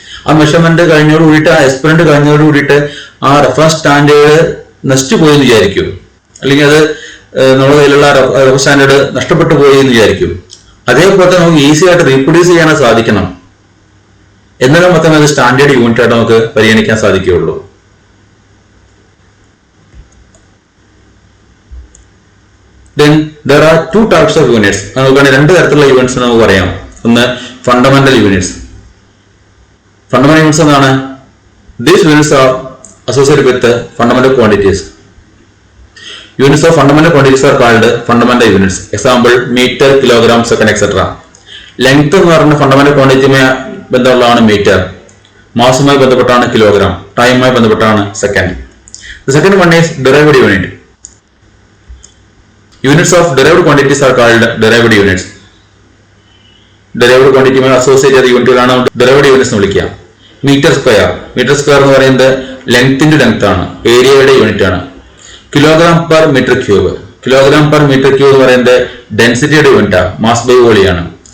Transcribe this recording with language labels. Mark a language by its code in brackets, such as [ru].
[ml] ആ മെഷർമെന്റ് കഴിഞ്ഞോട് കൂടിയിട്ട്, ആ എക്സ്പെരിമെന്റ് കഴിഞ്ഞോട് കൂടിയിട്ട് ആ റെഫറൻസ് സ്റ്റാൻഡേർഡ് നശിച്ചു പോയെന്ന് വിചാരിക്കും, അല്ലെങ്കിൽ അത് നമ്മുടെ കയ്യിലുള്ള റെഫറൻസ് സ്റ്റാൻഡേർഡ് നഷ്ടപ്പെട്ടു പോയി എന്ന് വിചാരിക്കും. അതേപോലെ നമുക്ക് ഈസി ആയിട്ട് റീപ്രൊഡ്യൂസ് ചെയ്യാൻ സാധിക്കണം. എന്നാലും മാത്രമേ അത് സ്റ്റാൻഡേർഡ് യൂണിറ്റ് ആയിട്ട് നമുക്ക് പരിഗണിക്കാൻ സാധിക്കുകയുള്ളൂ. [en] Then there are two types of units. [ml] നമുക്കാണ് രണ്ട് തരത്തിലുള്ള യൂണിറ്റ്സ് നമുക്ക് പറയാം. ഒന്ന് ഫണ്ടമെന്റൽ യൂണിറ്റ്സ്. ഫണ്ടമെന്റൽ യൂണിറ്റ്സ് എന്താണ്? [en] These units are associated with fundamental quantities. Units of fundamental quantities are called fundamental units. Example, meter, kilogram, second, etc. [ml] Length എന്ന് പറയുന്ന fundamental ക്വാണ്ടിറ്റിയുമായി ബന്ധമുള്ളതാണ് metre. മാസുമായി ബന്ധപ്പെട്ടാണ് കിലോഗ്രാം. ടൈമുമായി ബന്ധപ്പെട്ടാണ് second. [en] The second one is derived unit. Units of derived quantities are called derived units. [ml] Derived quantityയുമായി associate ചെയ്ത യൂണിറ്റുകളാണ് derived units എന്ന് വിളിക്കുക. Metre square. Metre square എന്ന് പറയുന്നത് ലെങ്ത്തിന്റെ length ആണ്, ഏരിയയുടെ യൂണിറ്റ് ആണ്. Kilogram per metre cube. Kilogram per metre cube എന്ന് പറയുന്നത് ഡെൻസിറ്റിയുടെ യൂണിറ്റ് ആണ്, മാസ് ബൈ വോളിയാണ്.